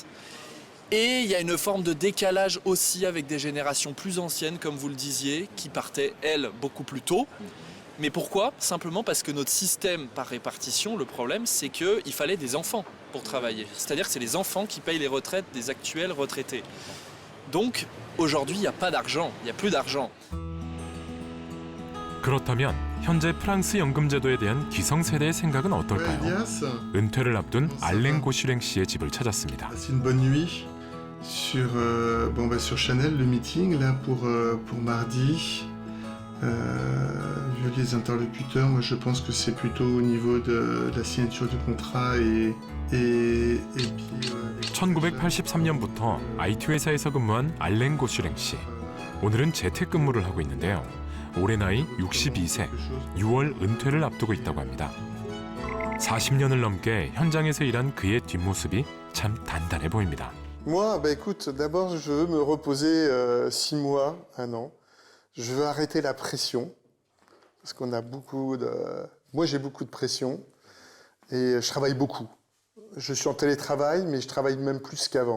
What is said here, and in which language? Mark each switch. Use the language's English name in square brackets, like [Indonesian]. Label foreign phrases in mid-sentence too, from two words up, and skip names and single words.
[French] Et il y a une forme de décalage aussi avec des générations plus anciennes, comme vous le disiez, qui partaient, elles, beaucoup plus tôt. Mais pourquoi? Simplement parce que notre système par répartition, le problème, c'est qu'il fallait des enfants pour travailler. C'est-à-dire que c'est les enfants qui payent les retraites des actuels retraités. Donc, aujourd'hui, il n'y a pas d'argent, il n'y a plus d'argent. [Korean] 그렇다면 현재 프랑스 연금 제도에 대한 기성세대의 생각은 어떨까요? 은퇴를 앞둔 알랭 고슈랭 씨의 집을 찾았습니다. [French] C'est une bonne nuit sur Chanel, le meeting là pour mardi. Vu les interlocuteurs, moi je pense que c'est plutôt au niveau de la signature du contrat et puis [Korean] 1983년부터 IT 회사에서 근무한 알랭 고슈랭 씨. 오늘은 재택근무를 하고 있는데요. 올해 나이 62세, 6월 은퇴를 앞두고 있다고 합니다. 40년을 넘게 현장에서 일한 그의 뒷모습이 참 단단해 보입니다. [French] Moi, bah écoute, d'abord je veux me reposer 6 mois, 1 an. Je veux arrêter la pression, parce qu'on a beaucoup de... Moi j'ai beaucoup de pression et je travaille beaucoup. Je suis en télétravail, mais je travaille même plus qu'avant.